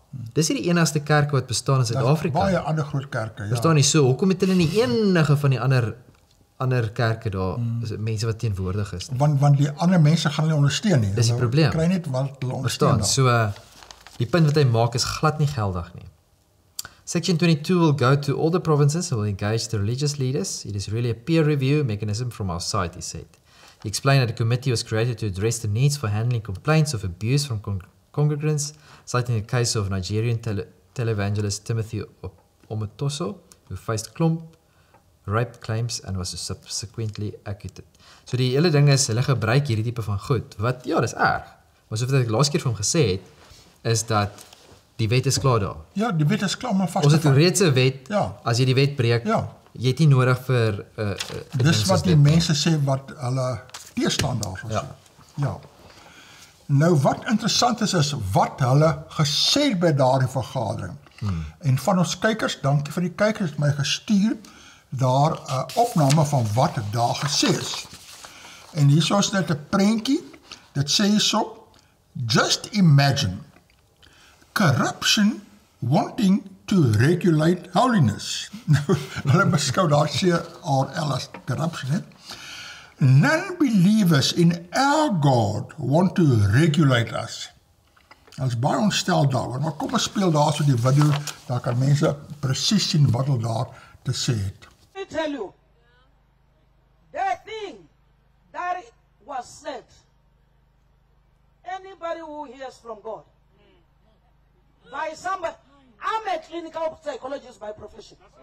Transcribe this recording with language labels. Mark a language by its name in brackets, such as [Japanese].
[Afrikaans] Dis nie die enigste kerk wat bestaan in Suid-Afrika. Baie ander groot kerke, ja. Verstaan nie so, hoekom het hulle nie enige van die ander kerke daar, mense wat teenwoordig is? Want die ander mense gaan hulle ondersteun nie. Dis die Hulle probleem. kry net wat hulle ondersteun. Verstaan, so die punt wat hy maak is glad nie geldig nie. [English] Section 22 will go to all the provinces and will engage the religious leaders. It is really a peer review mechanism from our side, he said. He explained that the committee was created to address the needs for handling complaints of abuse from congregants, citing the case of Nigerian televangelist Timothy Omotoso, who faced klomp rape claims and was subsequently acquitted. [Afrikaans] So die hele ding is, hulle gebruik hierdie tipe van goed, wat, ja, dis erg. Maar soos wat ek laas keer vir hom gesê het, is dat die wet is klaar daar. Ja, die wet is klaar, maar vast. Ons het reeds 'n wet, Ja. as jy die wet breek, Ja. jy het nie nodig vir Dis wat die mense sê wat hulle teestanders is. Ja. Nou wat interessant is wat hulle gesê het by daardie vergadering. En van ons kykers, dankie vir die kykers, het my gestuur daar 'n opname van wat daar gesê is. En hier is net 'n prentjie. Dit sê hierso: [English] just imagine corruption wanting to regulate holiness. [Afrikaans] Nou, hulle beskou daar CRL as corruption, hè? [English] Non-believers in our God want to regulate us. [Afrikaans] Ons is baie ontstel daaroor, maar kom ons speel daar so die video, daar kan mense presies sien wat hulle daar te sê het. [English] Let me tell you, the thing that was said, anybody who hears from God, by somebody, I'm a clinical psychologist by profession.